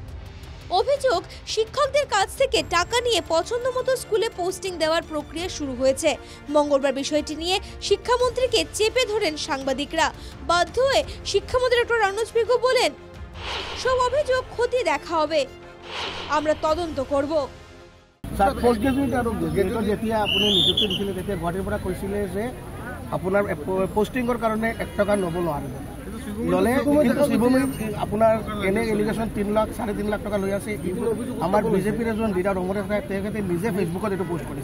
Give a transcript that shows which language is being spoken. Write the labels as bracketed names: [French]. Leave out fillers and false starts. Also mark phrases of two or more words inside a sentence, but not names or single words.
[Bangla] অভিযোগ, শিক্ষকদের কাছ থেকে টাকা নিয়ে পছন্দ মতো স্কুলে পোস্টিং দেওয়ার প্রক্রিয়া শুরু হয়েছে। মঙ্গলবার বিষয়টি নিয়ে শিক্ষামন্ত্রীকে চেপে ধরেন সাংবাদিকরা। বাধ্য হয়ে শিক্ষামন্ত্রী ডক্টর রনোজ পেগু বলেন, সব অভিযোগ খতিয়ে দেখা হবে, আমরা তদন্ত করব। [Assamese] স্যার, [English] post graduate [Assamese] আৰু গ্ৰেজুৱেটৰ যেতিয়া আপুনি নিযুক্তি দিছিলে তেতিয়া গুৱাহাটীৰ পৰা কৈছিলে যে আপোনাৰ পোষ্টিঙৰ কাৰণে 1 টকা ল'ব নোৱাৰিব। ল'লে কিন্তু শ্ৰীভূমিত আপোনাৰ এনে এলিগেশ্যন 3 লাখ 3.5 লাখ টকা লৈ আছে। আমাৰ বিজেপিৰ এজন লিডাৰ অমৰেশ ৰায় তেখেতে নিজে ফেচবুকত এইটো পোষ্ট কৰিছে।